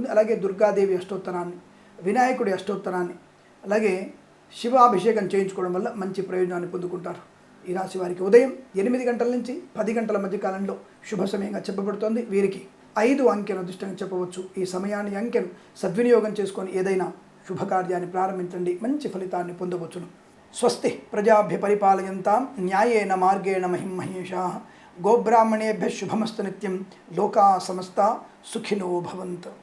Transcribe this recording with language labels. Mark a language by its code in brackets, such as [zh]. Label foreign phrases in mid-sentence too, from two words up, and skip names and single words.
[te] అలాగే దుర్గాదేవి అష్టోత్తరాన్ని, వినాయకుడి అష్టోత్తరాన్ని, అలాగే శివాభిషేకం చేయించుకోవడం వల్ల మంచి ప్రయోజనాన్ని పొందుకుంటారు. ఈ రాశి వారికి ఉదయం 8 గంటల నుంచి 10 గంటల మధ్య కాలంలో శుభ సమయంగా చెప్పబడుతోంది. వీరికి 5 అంకెను అదృష్టంగా చెప్పవచ్చు. ఈ సమయాన్ని, అంకెను సద్వినియోగం చేసుకొని ఏదైనా శుభకార్యాన్ని ప్రారంభించండి, మంచి ఫలితాన్ని పొందవచ్చును. [sa] స్వస్తి ప్రజాభ్య పరిపాలయంతాం న్యాయేన మార్గేణ మహిం మహేషాః. గోబ్రాహ్మణేభ్యः శుభమస్తు నిత్యం. లోకా సమస్తా సుఖినో భవంతు.